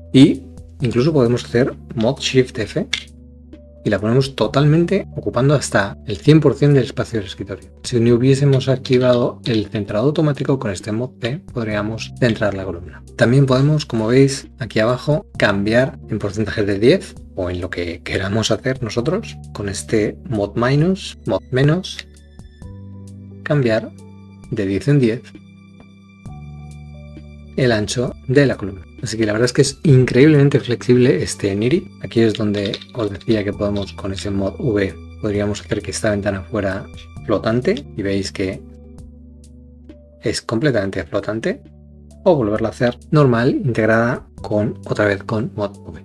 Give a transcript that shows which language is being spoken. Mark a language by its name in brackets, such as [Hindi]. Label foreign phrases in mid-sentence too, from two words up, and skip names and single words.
[Spanish] Y incluso podemos hacer mod Shift F y la ponemos totalmente ocupando hasta el 100% del espacio del escritorio. Si no hubiésemos activado el centrado automático, con este mod C podríamos centrar la columna. También podemos, como veis aquí abajo, cambiar en porcentaje de 10 o en lo que queramos hacer nosotros. Con este mod minus, mod menos, cambiar de 10 en 10 el ancho de la columna. Así que la verdad es que es increíblemente flexible este Niri. Aquí es donde os decía que podemos, con ese mod V, podríamos hacer que esta ventana fuera flotante y veis que es completamente flotante, o volverla a hacer normal, integrada con otra vez con mod V.